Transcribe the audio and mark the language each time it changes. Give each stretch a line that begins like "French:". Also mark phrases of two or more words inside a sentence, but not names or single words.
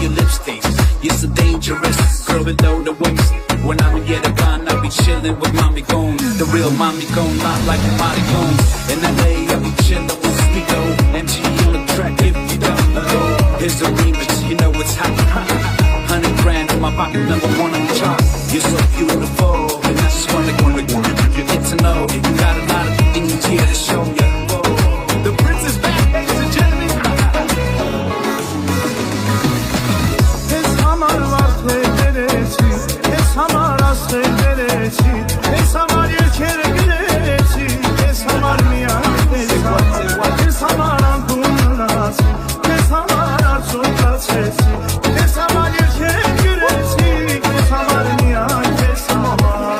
English: your lips taste You're so dangerous, girl below the waist When I'm in the gun, I'll be chillin' with mommy gone The real mommy gone, not like a Molly Gomes In LA, I'll be chillin' with Speedo MG on the track if you don't know Here's the remix, you know it's hot 100 grand in my pocket, #1 on the chart You're so beautiful, and I just wanna get to know you got a lot of things here to show you The prince is back, ladies and gentlemen
Armenian: Քեզ համար վարդեր բերեցի Քեզ համար աստղեր բերեցի Քեզ համար երգեր գրեցի Քեզ համար միայն քեզ համար անկում մնացի Քեզ համար արցունքացեցի Քեզ համար երգեր գրեցի Քեզ համար միայն քեզ համար